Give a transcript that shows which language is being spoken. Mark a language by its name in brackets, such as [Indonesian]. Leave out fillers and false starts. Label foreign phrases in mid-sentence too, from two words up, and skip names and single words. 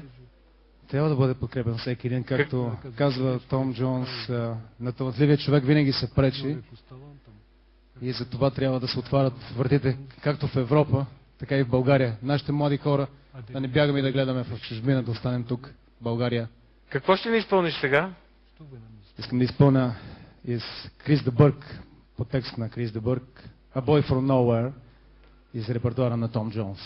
[Bulgarian] Трябва да бъде подкрепен всеки един, както казва Том Джонс, на талантливия човек винаги се пречи и за това трябва да се отварят вратите както в Европа, така и в България. Нашите млади хора да не бягаме и да гледаме в чужбина, да останем тук, в България. Какво ще ни изпълниш сега? Искам да изпълня из Крис де Бърк, по текст на Крис де Бърк, A Boy From Nowhere, из репертуара на Том Джонс.